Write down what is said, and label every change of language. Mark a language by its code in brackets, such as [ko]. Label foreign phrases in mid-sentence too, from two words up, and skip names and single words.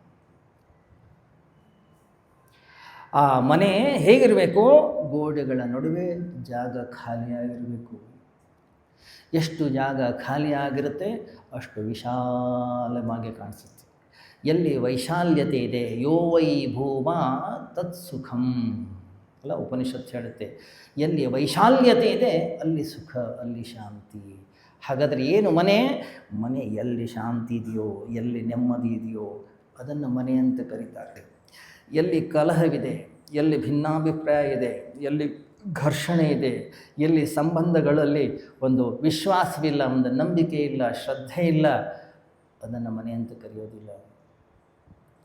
[kn] ಆ ಮನೆ ಹೇಗಿರಬೇಕು? ಗೋಡೆಗಳ ನಡುವೆ ಜಾಗ ಖಾಲಿಯಾಗಿರಬೇಕು. ಎಷ್ಟು ಜಾಗ ಖಾಲಿಯಾಗಿರುತ್ತೆ ಅಷ್ಟು ವಿಶಾಲವಾಗಿ ಕಾಣಿಸುತ್ತೆ. ಎಲ್ಲಿ ವೈಶಾಲ್ಯತೆ ಇದೆ, [sa] ಯೋ ವೈ ಭೂಮ ತತ್ ಸುಖಂ [kn] ಅಲ್ಲ, ಉಪನಿಷತ್ತು ಹೇಳುತ್ತೆ. ಎಲ್ಲಿ ವೈಶಾಲ್ಯತೆ ಇದೆ ಅಲ್ಲಿ ಸುಖ, ಅಲ್ಲಿ ಶಾಂತಿ. ಹಾಗಾದರೆ ಏನು ಮನೆ? ಮನೆ ಎಲ್ಲಿ ಶಾಂತಿ ಇದೆಯೋ, ಎಲ್ಲಿ ನೆಮ್ಮದಿ ಇದೆಯೋ ಅದನ್ನು ಮನೆ ಅಂತ ಕರೀತಾರೆ. ಎಲ್ಲಿ ಕಲಹವಿದೆ, ಎಲ್ಲಿ ಭಿನ್ನಾಭಿಪ್ರಾಯ ಇದೆ, ಎಲ್ಲಿ ಘರ್ಷಣೆ ಇದೆ, ಎಲ್ಲಿ ಸಂಬಂಧಗಳಲ್ಲಿ ಒಂದು ವಿಶ್ವಾಸವಿಲ್ಲ, ಒಂದು ನಂಬಿಕೆ ಇಲ್ಲ, ಶ್ರದ್ಧೆ ಇಲ್ಲ, ಅದನ್ನು ಮನೆ ಅಂತ ಕರೆಯೋದಿಲ್ಲ.